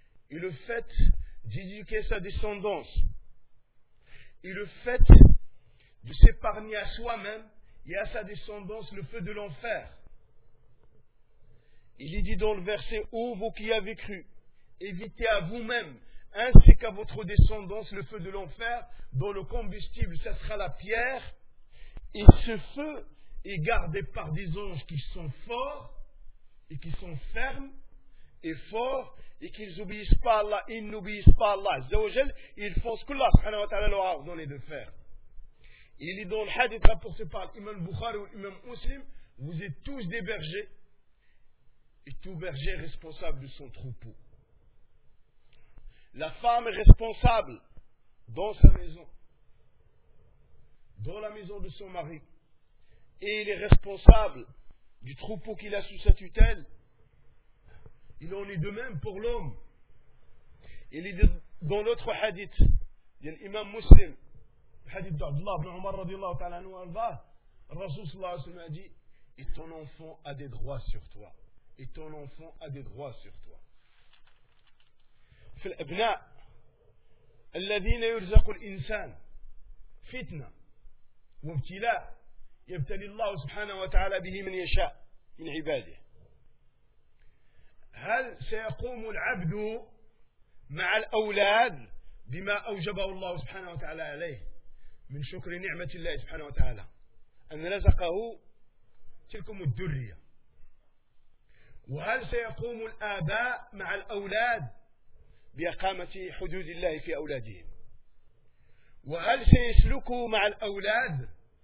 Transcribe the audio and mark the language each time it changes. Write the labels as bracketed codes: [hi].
[fr] et le fait d'éduquer sa descendance et le fait de s'épargner à soi-même et à sa descendance le feu de l'enfer il est dit dans le verset ô vous qui avez cru évitez à vous-même ainsi qu'à votre descendance le feu de l'enfer dont le combustible ça sera la pierre et ce feu est gardé par des anges qui sont forts et qui sont fermes et forts, et qu'ils n'obéissent pas à Allah, ils n'obéissent pas à Allah, Zawajal, ils font ce que Allah, subhanahu wa ta'ala, leur a ordonné de faire. Il est dans le hadith rapporté par l'imam Bukhari ou l'imam Muslim, vous êtes tous des bergers, et tout berger est responsable de son troupeau. La femme est responsable dans sa maison, dans la maison de son mari, et il est responsable du troupeau qu'il a sous sa tutelle, il en est de même pour l'homme. Il est dans l'autre hadith, de l'imam muslim, le hadith d'Abdullah ibn Omar radiallahu ta'ala anhu, le Rasoul sallallahu alayhi wa sallam a dit, et ton enfant a des droits sur toi. Et ton enfant a des droits sur toi. [ar] Fil abna, alladhina yurzaqu l'insan, fitna, wabtila, يبتلي الله سبحانه وتعالى به من يشاء من عباده هل سيقوم العبد مع الأولاد بما أوجبه الله سبحانه وتعالى عليه من شكر نعمة الله سبحانه وتعالى أن رزقه تلكم الذرية وهل سيقوم الآباء مع الأولاد بإقامة حدود الله في أولادهم وهل سيسلكوا مع الأولاد